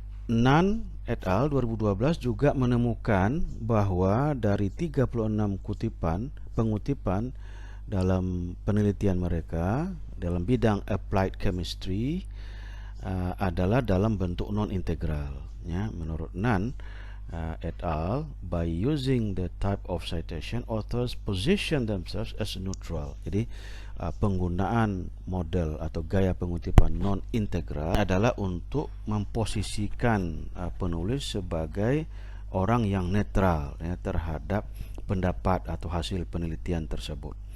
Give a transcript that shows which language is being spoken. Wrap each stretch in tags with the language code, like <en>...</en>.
<id>Nan et al. 2012 juga menemukan bahwa dari 36 pengutipan dalam penelitian mereka dalam bidang applied chemistry adalah dalam bentuk non-integral, ya. Menurut</id> <en>Nan et al., by using the type of citation, authors position themselves as neutral.</en> <id>Jadi penggunaan model atau gaya pengutipan non-integral adalah untuk memposisikan penulis sebagai orang yang netral, ya, terhadap pendapat atau hasil penelitian tersebut.</id>